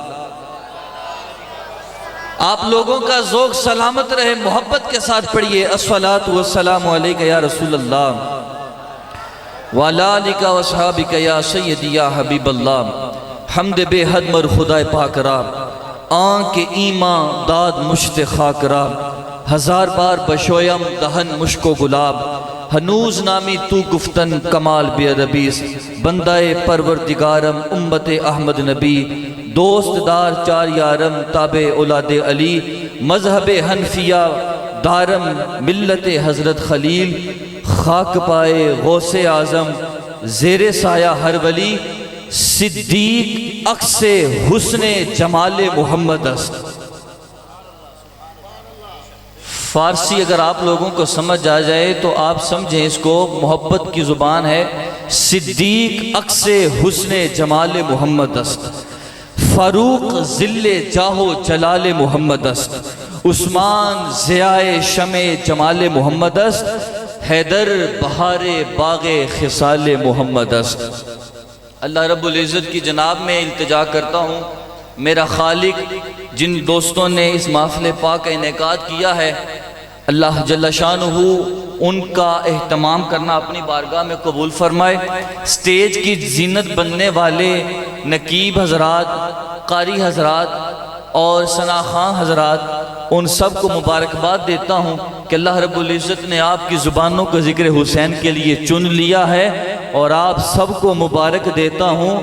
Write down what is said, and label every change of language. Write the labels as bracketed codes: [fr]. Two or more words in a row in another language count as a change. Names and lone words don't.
[ur] آپ لوگوں کا ذوق سلامت رہے، محبت کے ساتھ پڑھیے، [ar] الصلاۃ والسلام علیک یا رسول اللہ وعلی آلک واصحابک یا سیدی یا حبیب اللہ۔ [fa] حمد بے حد مر خدائے پاک را، آنکھ ایمان داد مشت خاک را، ہزار بار بشویم دہن مشک و گلاب، ہنوز نامی تو گفتن کمال بے ادبیس، بندہ پروردگارم امت احمد نبی، دوست دار چار یارم تابع اولاد علی، مذہب حنفیہ دارم ملت حضرت خلیل، خاک پائے غوث اعظم زیر سایہ ہر ولی، صدیق عکس حسن جمال محمد است۔ [ur] فارسی اگر آپ لوگوں کو سمجھ آ جائے تو آپ سمجھیں اس کو، محبت کی زبان ہے، [fa] صدیق عکس حسن جمال محمد است، فاروق ذل جاہ جلال محمد است، عثمان ضیاء شمع جمال محمد است، حیدر بہار باغ خصال محمد است۔ [ur] اللہ رب العزت کی جناب میں التجا کرتا ہوں، میرا خالق جن دوستوں نے اس محفل پاک کا انعقاد کیا ہے، اللہ جل شانہ ان کا اہتمام کرنا اپنی بارگاہ میں قبول فرمائے۔ سٹیج کی زینت بننے والے نقیب حضرات، قاری حضرات اور ثناءخواں حضرات، ان سب کو مبارکباد دیتا ہوں کہ اللہ رب العزت نے آپ کی زبانوں کا ذکر حسین کے لیے چن لیا ہے، اور آپ سب کو مبارک دیتا ہوں۔